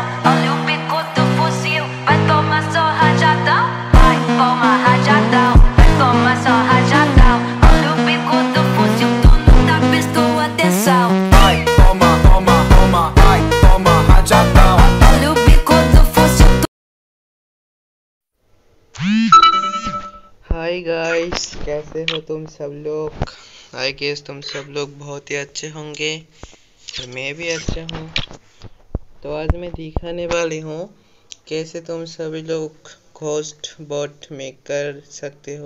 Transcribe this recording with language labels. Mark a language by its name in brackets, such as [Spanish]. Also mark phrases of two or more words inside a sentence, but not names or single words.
[Portuguese] Olha o bico do fuzil, vai tomar só rajadão. Vai, toma rajadão, vai tomar só rajadão. Olha o bico do fuzil, tu nunca prestou atenção. Vai, toma, toma, toma, vai, toma rajadão. Olha o bico do fuzil, [English] hi guys, [Hindi] कैसे हो तुम सब लोग। [English] I guess [Hindi] तुम सब लोग बहुत ही अच्छे होंगे और मैं भी अच्छा हूँ। तो आज मैं दिखाने वाली हूँ कैसे तुम सभी लोग [English] ghost bot make [Hindi] कर सकते हो।